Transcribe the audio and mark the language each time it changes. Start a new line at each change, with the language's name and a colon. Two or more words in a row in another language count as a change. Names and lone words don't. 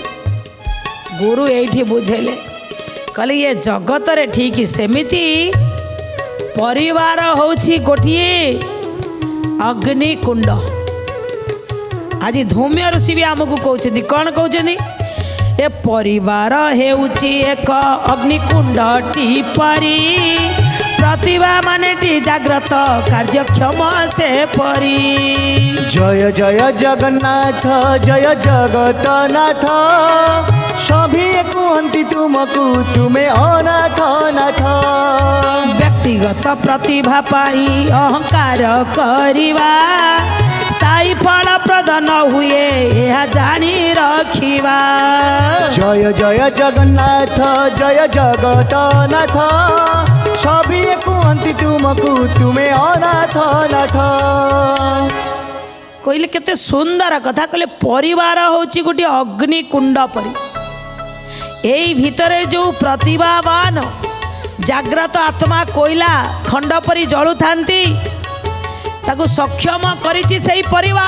Odia: ଗୁରୁ ଏଇଠି ବୁଝେଇଲେ, କହିଲେ ଇଏ ଜଗତରେ ଠିକ୍ ସେମିତି ପରିବାର ହେଉଛି ଗୋଟିଏ ଅଗ୍ନିକୁଣ୍ଡ। ଆଜି ଧୌମ୍ୟ ଋଷି ବି ଆମକୁ କହୁଛନ୍ତି, କ'ଣ କହୁଛନ୍ତି? ଏ ପରିବାର ହେଉଛି ଏକ ଅଗ୍ନିକୁଣ୍ଡଟି ପରି, ପ୍ରତିଭା ମାନେଟି ଜାଗ୍ରତ କାର୍ଯ୍ୟକ୍ଷମ ସେ ପରି। ଜୟ ଜୟ ଜଗନ୍ନାଥ, ଜୟ ଜଗତନାଥ, ସଭିଏ କୁହନ୍ତି ତୁମକୁ ତୁମେ ଅନାଥ ନାଥ। ବ୍ୟକ୍ତିଗତ ପ୍ରତିଭା ପାଇଁ ଅହଙ୍କାର କରିବା ସ୍ଥାୟୀ ଫଳପ୍ରଦ ନ ହୁଏ, ଏହା ଜାଣି ରଖିବା। ଜୟ ଜୟ ଜଗନ୍ନାଥ, ଜୟ ଜଗତନାଥ, ସଭିଏ କୁହନ୍ତି ତୁମକୁ ତୁମେ ଅନାଥ ନାଥ। କହିଲେ କେତେ ସୁନ୍ଦର କଥା। କହିଲେ ପରିବାର ହେଉଛି ଗୋଟିଏ ଅଗ୍ନିକୁଣ୍ଡ ପରି, ଏଇ ଭିତରେ ଯେଉଁ ପ୍ରତିଭାବାନ ଜାଗ୍ରତ ଆତ୍ମା କୋଇଲା ଖଣ୍ଡ ପରି ଜଳୁଥାନ୍ତି ତାକୁ ସକ୍ଷମ କରିଛି ସେଇ ପରିବାର।